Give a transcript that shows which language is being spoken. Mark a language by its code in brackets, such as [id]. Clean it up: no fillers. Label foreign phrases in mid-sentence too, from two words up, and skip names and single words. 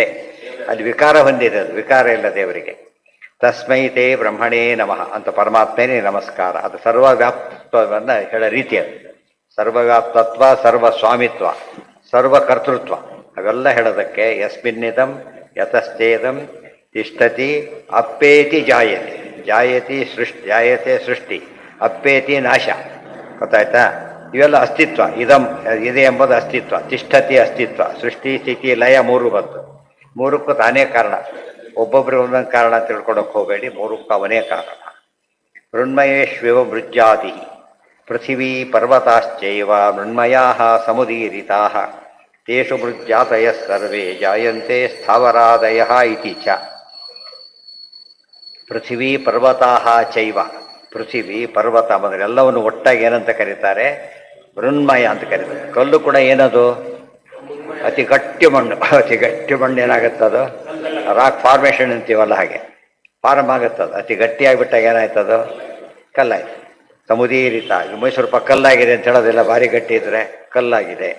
[kn] ಅಲ್ಲಿ ವಿಕಾರ ಹೊಂದಿದೆ, ಅದು ವಿಕಾರ ಇಲ್ಲ ದೇವರಿಗೆ. [sa] ತಸ್ಮೈ ತೇ ಬ್ರಹ್ಮಣೇ ನಮಃ [kn] ಅಂತ ಪರಮಾತ್ಮನೇ ನಮಸ್ಕಾರ. ಅದು ಸರ್ವವ್ಯಾಪ್ತವನ್ನು ಹೇಳೋ ರೀತಿ. ಅದು ಸರ್ವವ್ಯಾಪ್ತತ್ವ, ಸರ್ವ ಸ್ವಾಮಿತ್ವ, ಸರ್ವಕರ್ತೃತ್ವ ಅವೆಲ್ಲ ಹೇಳೋದಕ್ಕೆ [sa] ಯಸ್ಮಿನ್ನಿದಂ ಯತಶ್ಚೇದಂ ತಿಷ್ಠತಿ ಅಪ್ಪೇತಿ ಜಾಯತೆ. [kn] ಜಾಯತೆ ಸೃಷ್ಟಿ, ಅಪ್ಪೇತಿ ನಾಶ. ಗೊತ್ತಾಯ್ತಾ? ಇವೆಲ್ಲ ಅಸ್ತಿತ್ವ. ಇದೆ ಎಂಬುದು ಅಸ್ತಿತ್ವ. ತಿಷ್ಠತಿ ಅಸ್ತಿತ್ವ, ಸೃಷ್ಟಿ ಸ್ಥಿತಿ ಲಯ 3 ಬಂತು. 3ಕ್ಕೂ ತಾನೇ ಕಾರಣ. ಒಬ್ಬೊಬ್ಬರು ಒಂದೊಂದು ಕಾರಣ ತಿಳ್ಕೊಳಕ್ಕೆ ಹೋಗಬೇಡಿ, 3ಕ್ಕೂ ಅವನೇ ಕಾರಣ. [sa] ಮೃಣ್ಮಯೇಶ್ವಿವ ಮೃಜ್ಜಾತಿ ಪೃಥಿವೀ ಪರ್ವತಾಶ್ಚೈವ ಮೃಣ್ಮಯಾ ಸಮುದೀರಿತಾ ತೇಷು ಮೃಜ್ಜಾತಯ ಸರ್ವೇ ಜಾಯಂತೆ ಸ್ಥಾವರಾದಯ ಇತಿ ಚ. ಪೃಥಿವೀ ಪರ್ವತಾ ಚೈವ, [kn] ಪೃಥಿವಿ ಪರ್ವತ ಅಂದರೆ ಎಲ್ಲವನ್ನು ಒಟ್ಟಾಗಿ ಏನಂತ ಕರೀತಾರೆ, ಮೃಣ್ಮಯ ಅಂತ ಕರೀತಾರೆ. ಕಲ್ಲು ಕೂಡ ಏನದು, ಅತಿ ಗಟ್ಟಿ ಮಣ್ಣು. ಅತಿ ಗಟ್ಟಿ ಮಣ್ಣು ಏನಾಗುತ್ತದು, [en] rock formation [kn] ಅಂತೀವಲ್ಲ ಹಾಗೆ ಫಾರ್ಮ್ ಆಗುತ್ತದು. ಅತಿ ಗಟ್ಟಿಯಾಗಿಬಿಟ್ಟಾಗ ಏನಾಯ್ತದು, ಕಲ್ಲಾಯ್ತು. ಸಮುದೀರಿತ, ಮೈಸೂರು ಕಲ್ಲಾಗಿದೆ ಅಂತ ಹೇಳೋದಿಲ್ಲ, ಭಾರಿ ಗಟ್ಟಿ ಇದ್ರೆ ಕಲ್ಲಾಗಿದೆ.